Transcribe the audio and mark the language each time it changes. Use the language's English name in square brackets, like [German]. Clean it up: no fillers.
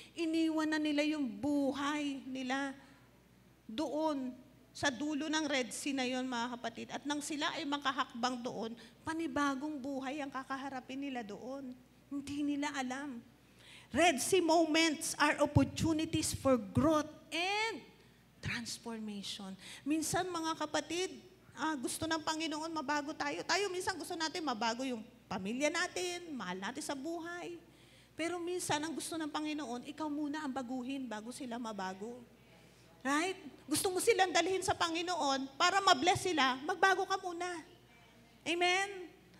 [Filipino] Iniwan na nila yung buhay nila doon sa dulo ng Red Sea na yun, mga kapatid. At nang sila ay makahakbang doon, panibagong buhay ang kakaharapin nila doon. Hindi nila alam. [English] Red Sea moments are opportunities for growth and transformation. [Filipino] Minsan, mga kapatid, gusto ng Panginoon mabago tayo. Tayo minsan gusto natin mabago yung pamilya natin, mahal natin sa buhay. Pero minsan, ang gusto ng Panginoon, ikaw muna ang baguhin bago sila mabago. Right? Gusto mo silang dalhin sa Panginoon para ma-bless sila, magbago ka muna. Amen?